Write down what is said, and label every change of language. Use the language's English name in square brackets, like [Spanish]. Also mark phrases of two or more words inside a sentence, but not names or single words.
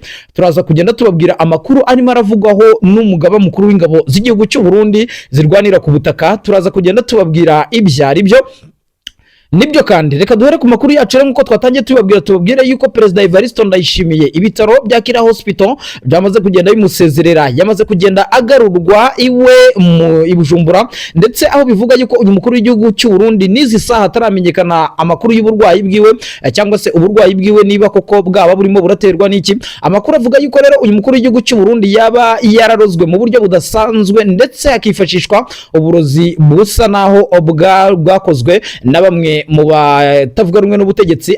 [Kinyarwanda] Turaza kugenda tubabwira amakuru arimo aravugwaho n'umugaba mukuru w'ingabo z'igihugu cy'u Burundi zirwanira ku butaka. Turaza kugenda tubabwira ibyo ari byo. Nibyo kandi reka duhere ku makuru yacu nk'uko twatangiye tubabwire yuko Perezida Evariste Ndayishimiye ibitaro bya Kira Hospital byamaze kugenda bimusezerera, yamaze kugenda agarurwa iwe mu Bujumbura, ndetse aho bivuga yuko uyu mukuru w'igihugu cy'u Burundi n'izi saha ataramenyekana amakuru y'uburwayi bwiwe cyangwa se uburwayi bwiwe niba koko bwaba burimo buraterwa n'iki. Amakuru avuga yuko rero uyu mukuru w'igihugu cy'u Burundi yaba yararozwe mu buryo budasanzwe, ndetse hakifashishwa uburozi busa naho bwakozwe na bamwe mu batavuga rumwe n'ubutegetsi.